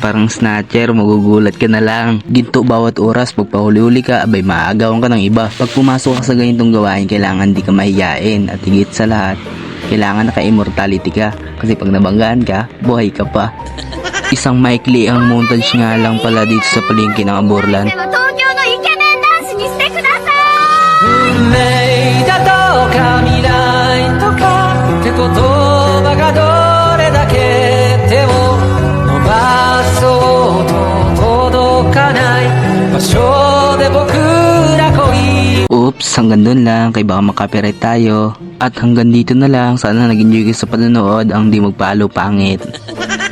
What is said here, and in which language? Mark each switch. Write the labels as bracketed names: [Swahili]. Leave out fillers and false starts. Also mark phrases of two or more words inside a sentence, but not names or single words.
[Filipino] Parang snatcher, magugulat ka na lang. Ginto bawat oras, pag pahuli-huli ka, abay maagawan ka ng iba. Pag pumasok ka sa ganitong gawain, kailangan di ka mahiyain. At higit sa lahat, kailangan naka-immortality ka. Kasi pag nabanggaan ka, buhay ka pa. Isang maikli ang montage nga lang pala dito sa palengke ng Aborlan. [Japanese] でも東京のイケメン男子にしてください。運命だとか未来とかって言葉がどれだけ手を伸ばそうと届かない場所で僕ら恋 [Filipino] Oops, hanggang dun lang, kay baka makapiright tayo. At hanggang dito na lang, sana nag-enjoy kayo sa panonood, ang di magpalo pangit.